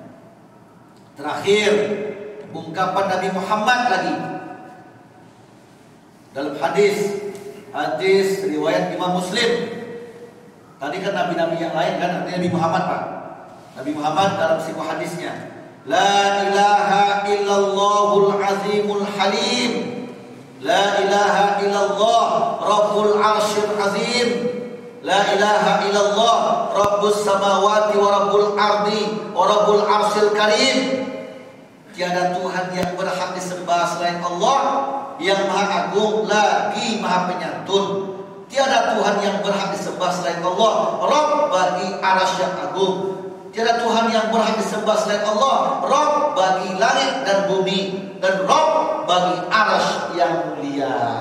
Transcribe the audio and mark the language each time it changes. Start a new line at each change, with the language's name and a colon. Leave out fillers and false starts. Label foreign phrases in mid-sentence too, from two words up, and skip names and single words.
Indonesian: Terakhir, ungkapan Nabi Muhammad lagi dalam hadis riwayat Imam Muslim. Tadi kan nabi-nabi yang lain kan, artinya Nabi Muhammad Pak. Nabi Muhammad dalam sebuah hadisnya,
Arabic: لا إله إلا الله العظيم الحليم، لا إله إلا الله رب العرش العظيم، لا إله إلا الله رب السماوات ورب الأرض ورب العرش الكريم.
Indonesian: Tiada Tuhan yang berhak disembah selain Allah yang maha agung lagi maha penyantun. Tiada Tuhan yang berhak disembah selain Allah, Rabb bagi arasy yang agung. Tiada Tuhan yang berhak disembah selain Allah, Rabb bagi langit dan bumi, dan Rabb bagi arasy yang mulia.